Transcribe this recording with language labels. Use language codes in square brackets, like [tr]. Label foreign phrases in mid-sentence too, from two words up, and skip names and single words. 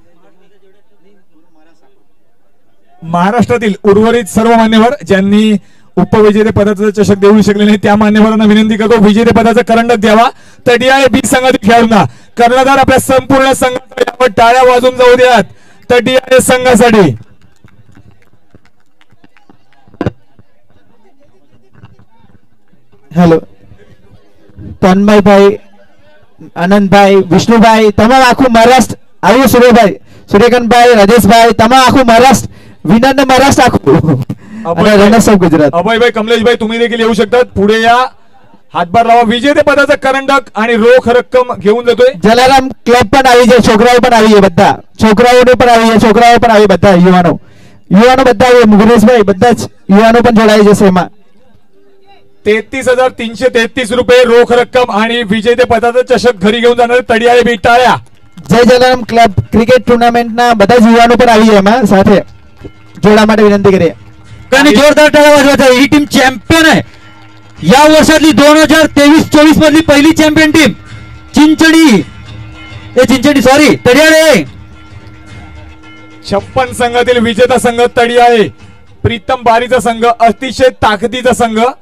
[mr] महाराष्ट्रातील उर्वरित सर्व मान्यवर ज्यांनी उपविजेते पदाचा चषक देऊ शकले नाही त्या मान्यवरांना विनंती करतो विजेते पदाचा करंडक द्यावा. तडियाळे बी संघातील खेळाडूंना कर्णधार आपल्या संपूर्ण संघाचा यावर टाळ्या वाजून जाऊ द्यात तडियाळे संघासाठी. [gu] હેલો તન્મયભાઈ, આનંદભાઈ, વિષ્ણુભાઈ, તમામ આખું મહારાષ્ટ્ર આવ્યું. સૂર્યભાઈ, સૂર્યકાંતભાઈ, રાજેશભાઈ, તમામ આખું મહારાષ્ટ્ર, વિનર મહારાષ્ટ્ર આખું અને [en] runners of [gu] गुजरात. [mr] अभयभाई, कमलेशभाई तुम्ही देखील येऊ शकतात. पुढे या, हातभार लावा. विजेते पदाचा करंडक आणि रोख रक्कम घेऊन जातोय. [gu] જલારામ ક્લબ પણ આવી છે, છોકરાઓ પણ આવી છે, બધા છોકરાઓને પણ આવી છે, છોકરાઓ પણ આવી, બધા યુવાનો બધા આવી. મુકેશભાઈ બધા જ યુવાનો પણ જોડાઈ જશે એમાં. [mr] 33,333 रुपये रोख रक्कम आणि विजेते पदाचा चषक घरी घेऊन जाणारे तडियाळे बी टाळ्या. [gu] જય જલારામ ક્લબ ક્રિકેટ ટુર્નામેન્ટના બધા જ યુવાનો પણ આવી છે એમાં સાથે જોડા માટે વિનંતી કરીએ. [mr] आणि जोरदार टाळ्या वाजवायचा. ही टीम चॅम्पियन आहे या वर्षातली 2023-24 मधली पहिली [en] champion team [mr] चिंचणी सॉरी तडियाळे. 56 संघातील विजेता संघ तडियाळे. प्रीतम बारीचा संघ अतिशय ताकदीचा संघ.